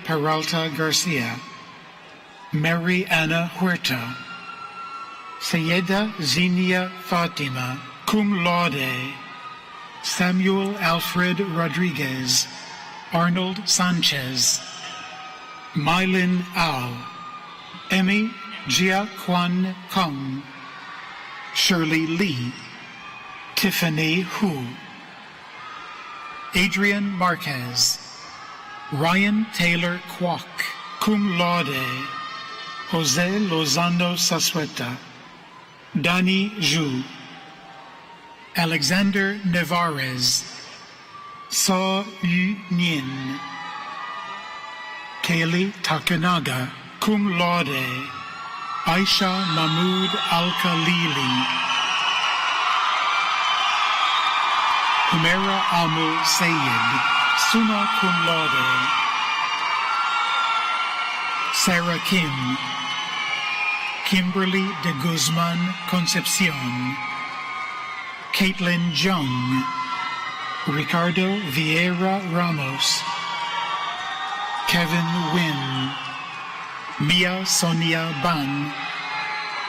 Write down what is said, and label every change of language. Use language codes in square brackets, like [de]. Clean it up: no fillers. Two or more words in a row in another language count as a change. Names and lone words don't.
[en] Peralta Garcia, Mary Anna Huerta, Sayeda Zinia Fatima, [la] cum laude, [en] Samuel Alfred Rodriguez, Arnold Sanchez, Mylin Au, Emmy Jia Kwan Kong, Shirley Lee, Tiffany Hu, Adrian Marquez, Ryan Taylor Kwok, [la] cum laude, [en] Jose Lozano Sasueta, Dani Zhu, Alexander Nevarez, So Yu Nyin, Kaylee Takenaga, [la] cum laude, [en] Aisha Mahmoud Al-Khalili, Humera Amul Sayed, [la] summa cum laude, [en] Sarah Kim, Kimberly de Guzman Concepcion, Caitlin Jung, Ricardo Vieira Ramos, Kevin Wynn, Mia Sonia Ban,